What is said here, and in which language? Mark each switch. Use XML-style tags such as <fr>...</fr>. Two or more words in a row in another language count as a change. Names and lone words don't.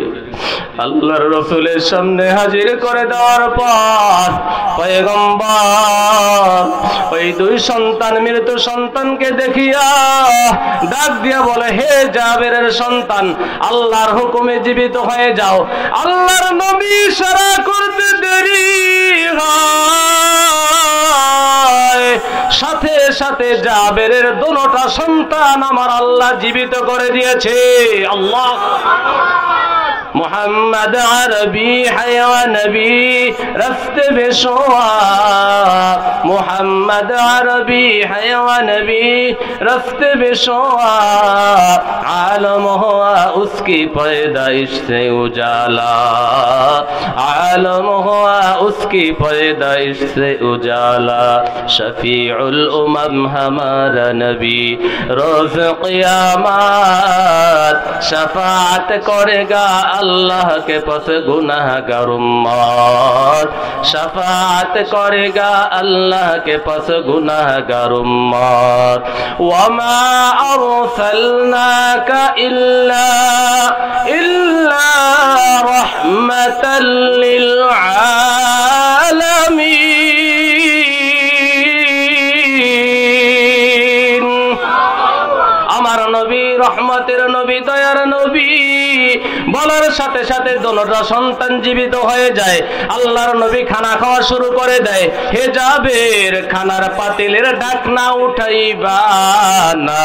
<bn>আল্লাহর রাসূলের সামনে হাজির করে দেওয়ার পর পয়গম্বর ওই দুই সন্তান, মৃত সন্তানকে দেখিয়া ডাক দিয়া বলে, হে জাবেরের সন্তান, আল্লাহর হুকুমে জীবিত হয়ে যাও। আল্লাহর নবী ইশারা করতে দেরি হয়, সাথে সাথে জাবেরের দুটোটা সন্তান আমার আল্লাহ জীবিত করে দিয়েছে।</bn> <ur>আল্লাহ محمد عربی حیا نبی رفت بشوا، محمد عربی حیا نبی رفت بشوا، عالم ہوا اس کی پیدائش سے اجالا، عالم ہوا اس کی پیدائش سے اجالا، شفیع الامم ہمارا نبی روز قیامت شفاعت کرے گا اللہ کے پاس گناہگار امت، شفاعت کرے گا اللہ کے پاس گناہگار امت.</ur> <ar>وما أرسلناك إلا رحمة للعالمين.</ar> <bn>আমার নবী রহমতের নবী, দয়ার নবী বলার সাথে সাথে দুটো সন্তান জীবিত হয়ে যায়। আল্লাহর নবী খানা খাওয়া শুরু করে দেয়। হে জাবের, খানার পাতিলের ঢাকনা উঠাইবা না।</bn>